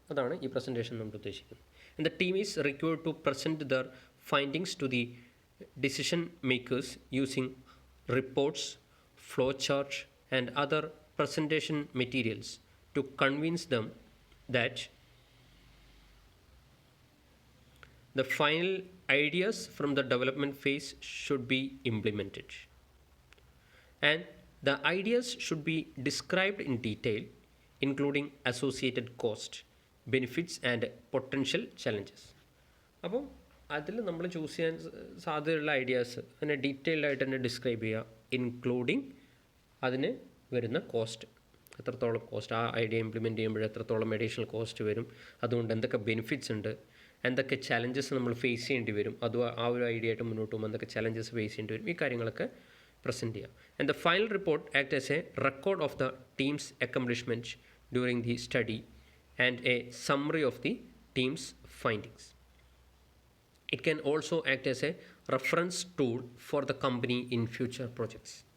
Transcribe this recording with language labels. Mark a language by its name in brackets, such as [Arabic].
[Malayalam] അതാണ് ഈ പ്രസൻറ്റേഷൻ നമ്മൾ ഉദ്ദേശിക്കുന്നത്. [English] And the team is required to present their findings to the decision makers using reports, flow chart and other presentation materials to convince them that the final ideas from the development phase should be implemented. And the ideas should be described in detail, including associated cost, benefits and potential challenges. [Malayalam] അപ്പോൾ അതിൽ നമ്മൾ choose ചെയ്യാൻ സാധ്യതയുള്ള ideas അതിനെ detailed ആയിട്ട് തന്നെ describe ചെയ്യുക, including അതിന് വരുന്ന കോസ്റ്റ്, എത്രത്തോളം കോസ്റ്റ് ആ ഐഡിയ ഇംപ്ലിമെൻറ്റ് ചെയ്യുമ്പോൾ എത്രത്തോളം അഡീഷണൽ കോസ്റ്റ് വരും, അതുകൊണ്ട് എന്തൊക്കെ ബെനിഫിറ്റ്സ് ഉണ്ട്, എന്തൊക്കെ ചലഞ്ചസ് നമ്മൾ ഫേസ് ചെയ്യേണ്ടി വരും, അതും ആ ഒരു ഐഡിയ ആയിട്ട് മുന്നോട്ട് പോകുമ്പോൾ എന്തൊക്കെ ചലഞ്ചസ് ഫേസ് ചെയ്യേണ്ടി വരും, ഈ കാര്യങ്ങളൊക്കെ പ്രസൻറ്റ് ചെയ്യാം. [English] And the final report act as a record of the team's accomplishment during the study and a summary of the team's findings. It can also act as a reference tool for the company in future projects.